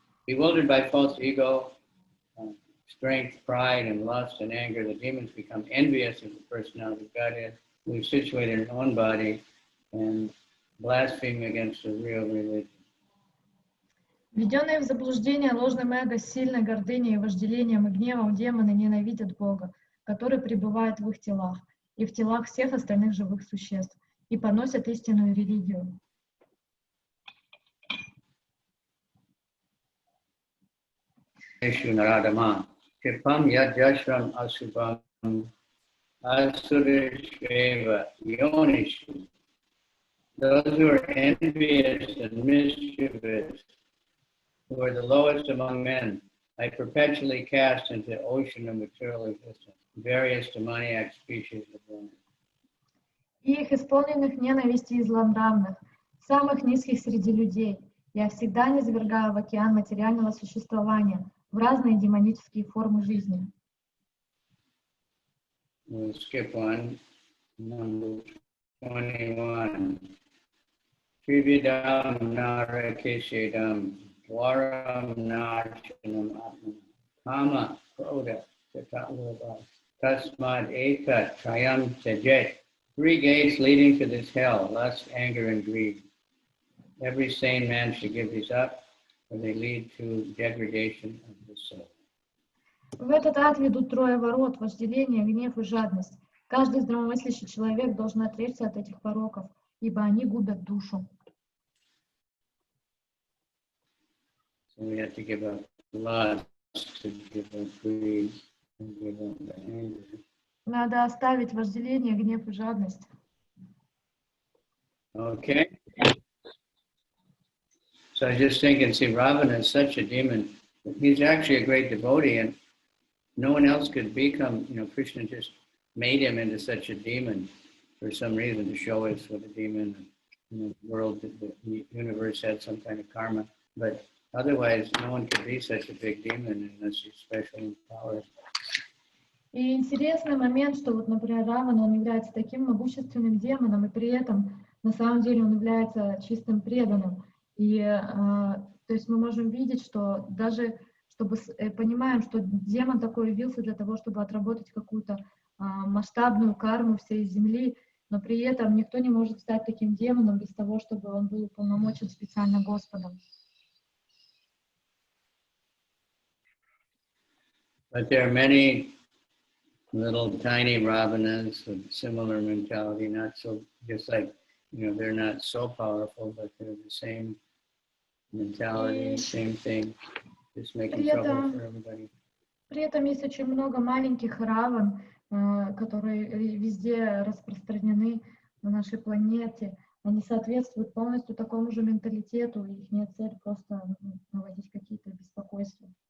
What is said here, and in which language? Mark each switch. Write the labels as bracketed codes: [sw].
[en] Bewildered by false ego, strength, pride, and lust and anger, the demons become envious of the personality of Godhead, who is situated in one body, and blaspheme against the real religion. [ru] Введенные в заблуждение ложным эго с сильной гордыней, вожделением и гневом, демоны ненавидят Бога, который пребывает в их телах и в телах всех остальных живых существ, и поносят истинную религию. [sa] Naradama, Kripam Yajashram Asubham Asurishveva Yonishu. [en] Those who are envious and mischievous, who are the lowest among men, I perpetually cast into the ocean of material existence, various demoniac species of women. [ru] И их исполненных ненависти и злонравных, самых низких среди людей, я всегда низвергаю в океан материального существования, в разные демонические формы жизни. [en] We'll skip one, number 21. [sa] Trividam narakeshedam dwaram narchanam atman kama kroda tatalova tasmad ekat trayam tajet. [en] 3 gates leading to this hell, lust, anger, and greed. Every sane man should give these up, or they lead to degradation of the soul. [ru] В этот ад ведут 3 ворот: вожделение, гнев и жадность. Каждый здравомыслящий человек должен отречься от этих пороков, ибо они губят душу. [en] So we have to give up lust, to give up greed, and give up the anger. [ru] Надо оставить вожделение, гнев и жадность. [en] Okay. So I just think and see Ravana is such a demon. He's actually a great devotee, and no one else could become, Krishna just made him into such a demon for some reason, to show us what a demon, the world, the universe had some kind of karma. But otherwise, no one could be such a big demon unless he's special power. [ru] И интересный момент, что вот, например, Равана, он является таким могущественным демоном, и при этом, на самом деле, он является чистым преданным. И, то есть мы можем видеть, что даже, понимаем, что демон такой явился для того, чтобы отработать какую-то масштабную карму всей земли, но при этом никто не может стать таким демоном без того, чтобы он был уполномочен специально Господом. [en] But there are many little tiny Ravanas with similar mentality, not so, just like, they're not so powerful, but they're the same mentality, same thing, just making trouble for everybody. [ru] При этом есть очень много маленьких раван, которые везде распространены на нашей планете. Они соответствуют полностью такому же менталитету, и их цель просто наводить какие-то беспокойства.